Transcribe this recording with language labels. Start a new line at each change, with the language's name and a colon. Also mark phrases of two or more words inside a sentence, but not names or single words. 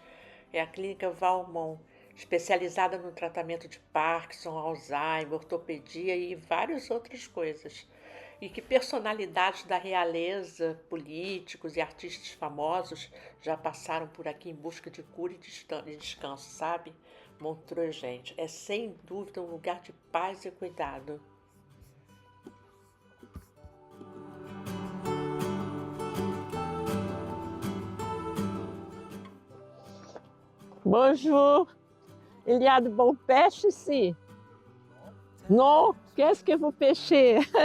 Portuguese: É a Clínica Valmont, especializada no tratamento de Parkinson, Alzheimer, ortopedia e várias outras coisas. E que personalidades da realeza, políticos e artistas famosos já passaram por aqui em busca de cura e descanso, sabe? Montreux, gente, é sem dúvida um lugar de paz e cuidado.
French: Bonjour, il y a de bons pêches ici? Non, qu'est-ce que vous pêchez?